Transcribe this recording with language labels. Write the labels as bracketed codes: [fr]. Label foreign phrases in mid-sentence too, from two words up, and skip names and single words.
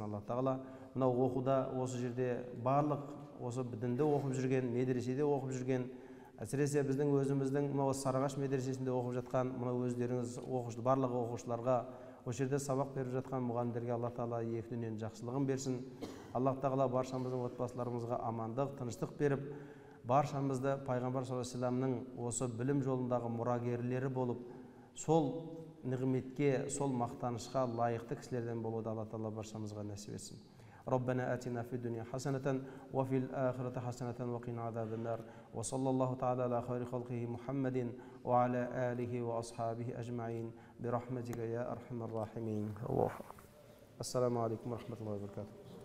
[kk] Алла Тағала мынау оқуда, осы жерде барлық осы дінді оқып жүрген, медреседе оқып жүрген, әсіресе біздің өзіміздің мынау Сарыағаш медресесінде оқып жатқан мынау өздеріңіз барлық оқушыларға, осы жерде сабақ беріп жатқан мұғалімдерге Алла Тағала екі дүниенің жақсылығын берсін. Алла Тағала баршамыздың отбасыларымызға амандық, тыныштық беріп, баршамызды пайғамбар [ar] صلى الله عليه [kk] вассаламның осы білім жолындағы мұрагерлері болып, сол нығметке, сол мақтанышқа лайықты кісілерден болуды Алла Тағала баршамызға нәсіп етсін. [ar] ربنا آتنا في الدنيا حسنة وفي الآخرة حسنة وقنا عذاب النار وصلى الله تعالى على خير خلقه محمد وعلى آله وأصحابه أجمعين برحمتك يا أرحم الراحمين. السلام عليكم ورحمة الله وبركاته.